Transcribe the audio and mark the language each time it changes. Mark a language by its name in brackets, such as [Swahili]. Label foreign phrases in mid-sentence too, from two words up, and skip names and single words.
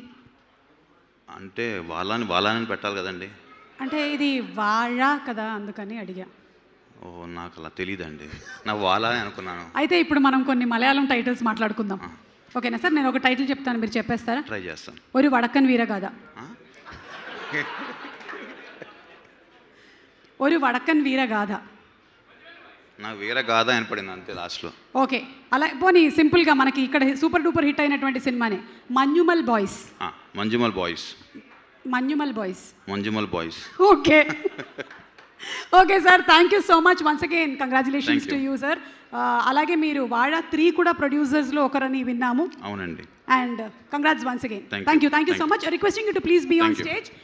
[Telugu] అంటే వాళ్ళని పెట్టాలి కదండి. అంటే ఇది వాళ కదా, అందుకని అడిగా. ఓ నాకు అలా తెలియదండి, నాకు వాళ్ళని అనుకున్నాను. అయితే ఇప్పుడు మనం కొన్ని మలయాళం టైటిల్స్ మాట్లాడుకుందాం. ఓకేనా సార్? నేను ఒక టైటిల్ చెప్తాను, మీరు చెప్పేస్తారా? ట్రై చేస్తాను. [Malayalam] ഒരു വടക്കൻ വീരഗാഥ. ഒരു വടക്കൻ വീരഗാഥ. [Telugu] నాకు వీరగాథ వినపడింది అంతే లాస్ట్లో. ఓకే, అలా పోనీ సింపుల్గా మనకి ఇక్కడ [English] super duper hit [Telugu] అయినటువంటి సినిమానే మంజుమల్ బాయ్స్. మంజుమల్ బాయ్స్. మంజుమల్ బాయ్స్. [English] Okay okay sir, thank you so much once again, congratulations to you sir. [Telugu] అలాగే మీరు వాళ 3 కూడా ప్రొడ్యూసర్స్లో ఒకరని విన్నాము. అవునండి. [English] And congrats once again. Thank you so much. Requesting you to please be on stage.